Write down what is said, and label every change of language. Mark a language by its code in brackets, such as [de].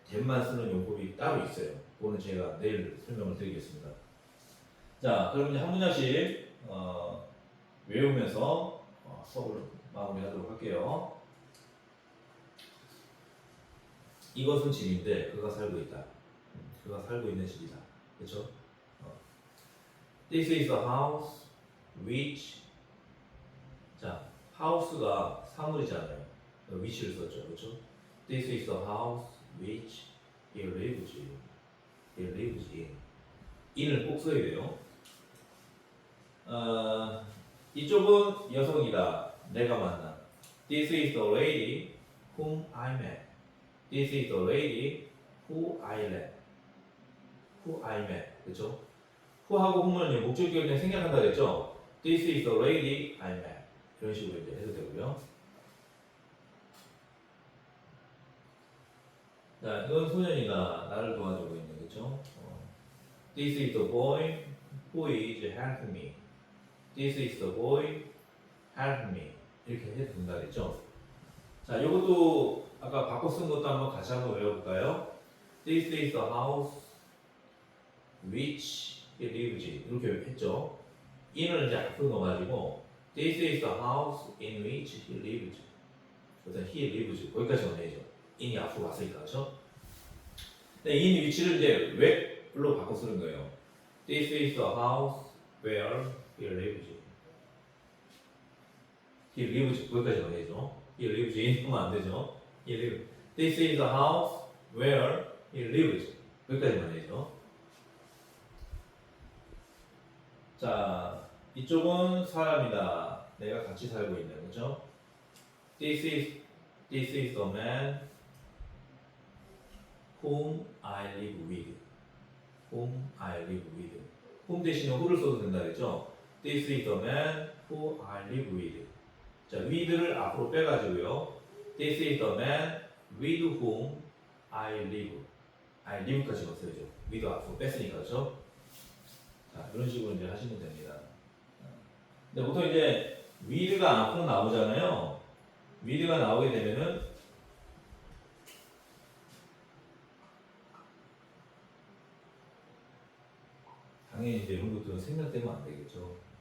[ko] that만 쓰는 용법이 따로 있어요. 그거는 제가 내일 설명을 드리겠습니다. 자, 그럼 이제 한 문장씩 외우면서 수업을 마무리하도록 할게요. 이것은 집인데 그가 살고 있다. 그가 살고 있는 집이다. 그렇죠? [en] This is the house which [ko] 자, house가 사물이잖아요. which를 썼죠. 그렇죠? [en] This is the house which he lives in. He lives in. [ko] in을 꼭 써야 돼요. 이쪽은 여성이다. 내가 만난. [en] This is the lady whom I met. This is the lady who I met. Who I met. 그렇죠? [ko] who하고 whom은 목적격에 그냥 생략한다 그랬죠? [en] This is the lady I met. [ko] 이런 식으로 이제 해도 되고요. 자, 이건 소년이다. 나를 도와주고 있는 그렇죠? [en] This is the boy who is helping me. This is the boy help me. [ko] 이렇게 해도 된다 그랬죠? 자, 이것도 아까 바꿔 쓴 것도 한번 같이 한번 외워볼까요? [en] This is the house which he lives in. [ko] 이렇게 했죠? in을 이제 앞으로 넣어가지고 [en] This is the house in which he lives. [ko] 그래서 [en] he lives. [ko] 거기까지만 해야죠. in이 앞으로 왔으니까, 그렇죠? 근데 in 위치를 이제 where로 바꿔 쓰는 거예요. [en] This is the house where he lives. He lives. [ko] 거기까지만 해야죠. [en] He lives in [ko] 하면 안 되죠. [en] He lives. This is the house where he lives. [ko] 거기까지만 해야죠. 자, 이쪽은 사람이다. 내가 같이 살고 있는 거죠. [en] This is the man whom I live with. Whom I live with. [ko] whom 대신에 who를 써도 된다 그랬죠. [en] This is the man who I live with. [ko] 자, with를 앞으로 빼가지고요. [en] This is the man with whom I live. I live [ko] 까지 넣었어야죠. with 앞으로 뺐으니까 그렇죠. 자, 이런 식으로 이제 하시면 됩니다. 근데 보통 이제 with가 앞으로 나오잖아요. with가 나오게 되면은 당연히 이제 이런 것들은 생략되면 안 되겠죠.